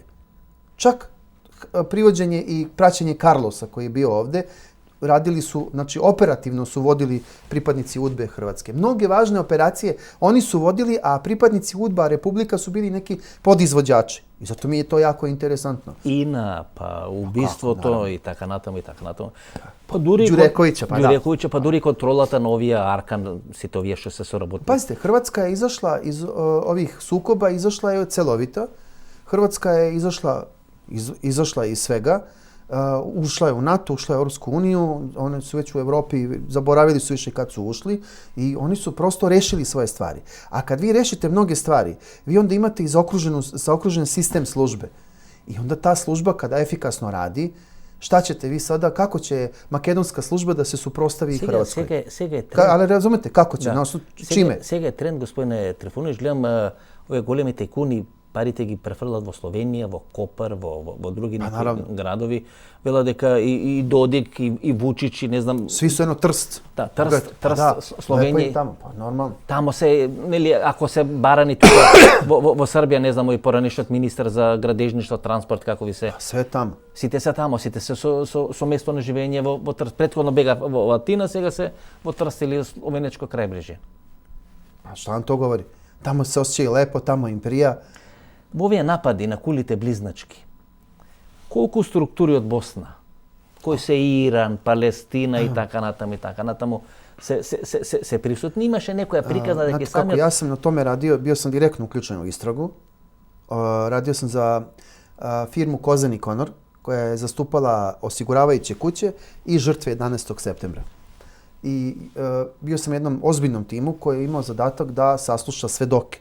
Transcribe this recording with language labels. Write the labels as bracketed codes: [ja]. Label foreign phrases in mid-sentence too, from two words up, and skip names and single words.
[sr] Čak privođenje i praćenje Carlosa koji je bio ovdje, radili su, znači operativno su vodili pripadnici UDBE Hrvatske. Mnoge važne operacije oni su vodili, a pripadnici UDBA Republika su bili neki podizvođači. I zato mi je to jako interesantno. [mk] INA, pa убиството и така натаму. Па дури Đurekovića, па дури контролата на овие Аркан, сите овие што се соработили. [sr] Pazite, Hrvatska je izašla iz ovih sukoba, izašla je celovito. Hrvatska je izašla iz svega, ušla je u NATO, ušla je u Europsku uniju, one su već u Evropi, zaboravili su više kad su ušli i oni su prosto rešili svoje stvari. A kad vi rešite mnoge stvari, vi onda imate zaokružen sistem službe. I onda ta služba kada efikasno radi, Šta ćete vi sada, kako će makedonska služba da se suprotstavi Hrvatskoj? [mk] Сега е тренд. [sr] Ali razumete, kako će, na osnovu čime? [mk] Сега е тренд, господине Трифунович, гледам овие големи тајкуни, парите ги префрлат во Словенија, во Копар, во други градови. Вела дека и Додик, и Вучич, и не знам... [sr] Svi su jedno Trst. [mk] Да, Трст, Словенија. [sr] Tamo, pa normalno. [mk] Тамо се, нели, ако се барани тука во Србија, не знам, и поранешниот министар за градежништво, транспорт, како ви се... [sr] Sve je tamo. [mk] Сите се тамо, сите се со место на живење во Трст. Претходно бега во Атина, сега се во Трст или Овенечко крајбрежје. [sr] A šta vam to govori? Tamo se osjećaju lepo, tamo im prija. [mk] Во овие напади на кулите близначки, колку структури од Босна, кои се Иран, Палестина и така натаму, се присутни, имаше некоја приказна дека [sr] Znate kako, ja sam na tome radio, bio sam direktno uključen u istragu. Radio sam za firmu Kozan i Konor, koja je zastupala osiguravajuće kuće i žrtve 11. septembra. I bio sam u jednom ozbiljnom timu koji je imao zadatak da sasluša svedoke.